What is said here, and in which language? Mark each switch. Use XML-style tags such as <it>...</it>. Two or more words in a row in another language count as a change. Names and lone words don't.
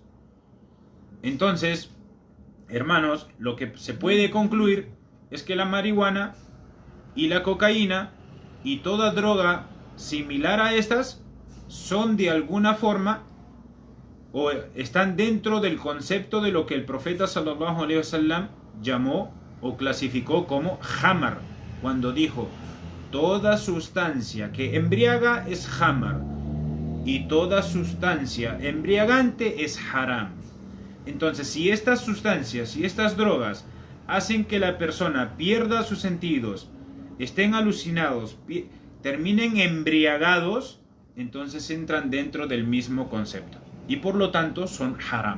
<es>Entonces, hermanos, lo que se puede concluir es que la marihuana y la cocaína y toda droga similar a estas son de alguna forma o están dentro del concepto de lo que el profeta</es> <ar>صلى الله عليه وسلم</ar> <es>llamó o clasificó como hamar, cuando dijo: toda sustancia que embriaga es hamar y toda sustancia embriagante es haram. Entonces, si estas sustancias, si estas drogas hacen que la persona pierda sus sentidos, estén alucinados, terminen embriagados, entonces entran dentro del mismo concepto y por lo tanto son haram.</es>